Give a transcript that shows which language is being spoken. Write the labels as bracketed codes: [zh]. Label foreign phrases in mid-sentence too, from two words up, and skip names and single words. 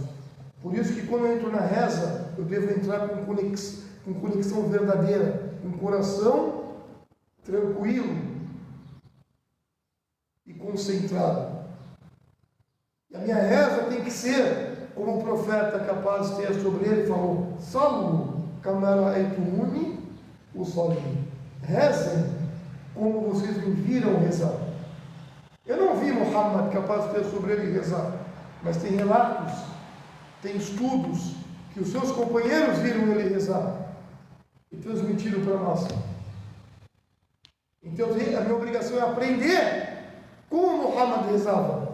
[pt] Por isso que quando eu entro na reza, eu devo entrar com conexão verdadeira, com coração tranquilo e concentrado. E a minha reza tem que ser como o profeta capaz de ter sobre ele falou: [ar] صلوا كما رأيتموني أصلي. [pt] Rezem como vocês me viram rezar. Eu não vi Muhammad capaz de ter sobre ele rezar, mas tem relatos, tem estudos que os seus companheiros viram ele rezar e transmitiram para nós. Então a minha obrigação é aprender como Muhammad rezava.